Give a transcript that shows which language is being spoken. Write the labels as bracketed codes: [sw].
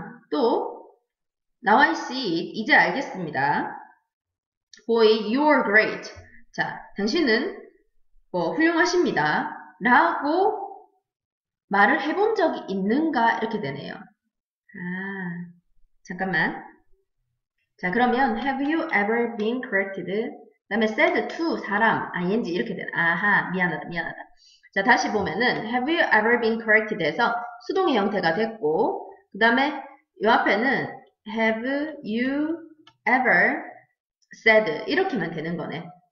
[ko] 또 [en] Now I see it. [ko] 이제 알겠습니다. [en] Boy, you're great. [ko] 자, 당신은 훌륭하십니다. 라고 말을 해본 적이 있는가? 이렇게 되네요. 잠깐만. 자, 그러면 [en] have you ever been corrected? [ko] 그 다음에 said to 사람, ing 이렇게 되나? 아하, 미안하다. 자, 다시 보면은 [en] have you ever been corrected [ko] 해서 수동의 형태가 됐고 그 다음에 요 앞에는 [en] have you ever said [ko] 이렇게만 되는 거네.